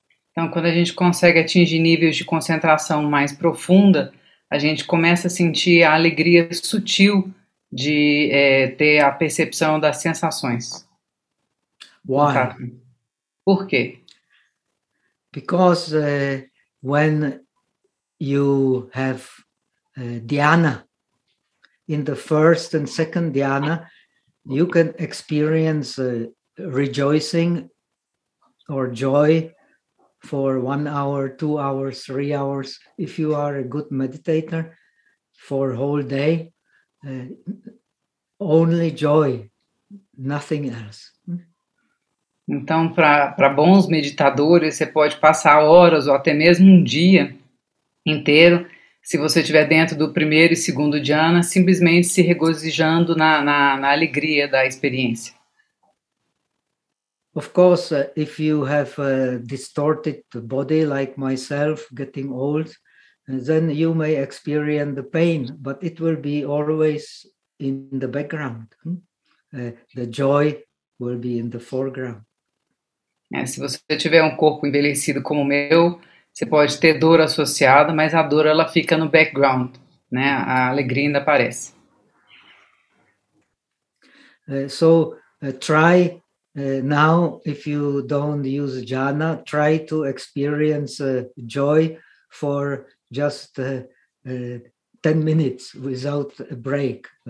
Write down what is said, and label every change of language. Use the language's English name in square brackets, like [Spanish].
[Portuguese] Então, quando a gente consegue atingir níveis de concentração mais profunda, a gente começa a sentir a alegria sutil de ter a percepção das sensações. [English] Why? [Portuguese] Por quê? [English] Because when you have dhyana, in the first and second dhyana, you can experience rejoicing or joy for 1 hour, 2 hours, 3 hours. If you are a good meditator for a whole day, only joy, nothing else. [Portuguese] Então, para bons meditadores, você pode passar horas ou até mesmo um dia inteiro, se você estiver dentro do primeiro e segundo dhyana, simplesmente se regozijando na alegria da experiência. [English] Of course, if you have a distorted body like myself, getting old, then you may experience the pain, but it will be always in the background. The joy will be in the foreground. [Portuguese] É, se você tiver um corpo envelhecido como o meu, você pode ter dor associada, mas a dor ela fica no background, né? A alegria ainda aparece. [English] So try now, if you don't use jhana, try to experience joy for just 10 minutes without a break.